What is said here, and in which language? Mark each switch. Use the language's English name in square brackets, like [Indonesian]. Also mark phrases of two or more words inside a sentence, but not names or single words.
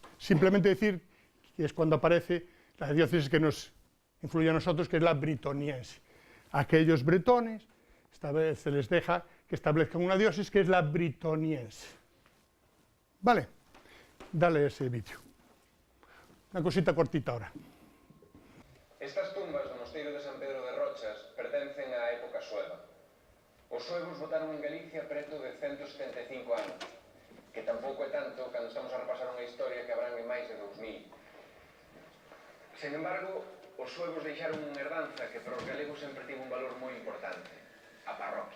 [Spanish] Simplemente decir que es cuando aparece la diócesis que nos influye a nosotros, que es la britoniense. Aquellos bretones, esta vez se les deja que establezcan una diócesis que es la britoniense. Vale, dale ese vídeo. Una cosita cortita ahora. [Galician] Estas tumbas do mosteiro de San Pedro de Rochas pertencen á época sueva. Os suevos votaron en Galicia preto de 175 anos, que tampouco é tanto cando estamos a repasar unha historia que abrangue máis de 2000. Sen embargo, os suevos deixaron unha herdanza que para os galegos sempre tivo un valor moi importante, a parroquia.